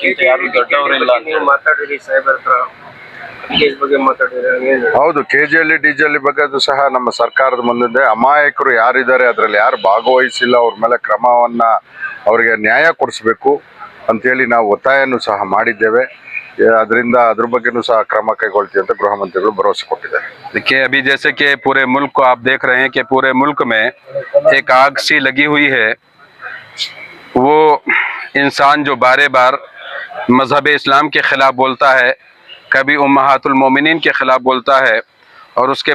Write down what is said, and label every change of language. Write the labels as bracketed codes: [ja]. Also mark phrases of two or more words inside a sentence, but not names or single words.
[kn] ಹೌದು, KGL DGL ಬಗ್ಗೆ ಸಹ ನಮ್ಮ ಸರ್ಕಾರದ ಮುಂದೆ ಅಮಾಯಕರು ಯಾರಿದ್ದಾರೆ, ಅದರಲ್ಲಿ ಯಾರು ಭಾಗವಹಿಸಿಲ್ಲ, ಅವ್ರ ಮೇಲೆ ಕ್ರಮವನ್ನ, ಅವರಿಗೆ ನ್ಯಾಯ ಕೊಡಿಸ್ಬೇಕು ಅಂತೇಳಿ ನಾವು ಒತ್ತಾಯನೂ ಸಹ ಮಾಡಿದ್ದೇವೆ. ಅದರಿಂದ ಅದ್ರ ಬಗ್ಗೆನೂ ಸಹ ಕ್ರಮ ಕೈಗೊಳ್ತೀವಿ ಅಂತ ಗೃಹ ಮಂತ್ರಿಗಳು ಭರವಸೆ ಕೊಟ್ಟಿದ್ದಾರೆ. [hi] देखिए, अभी जैसे कि पूरे मुल्क को आप देख रहे हैं कि पूरे मुल्क में एक आग सी लगी हुई है। वो इंसान जो बारे बार मजहब इस्लाम के ख़िलाफ़ बोलता है, कभी उम्महातुल मोमिनीन के ख़िलाफ़ बोलता है, और उसके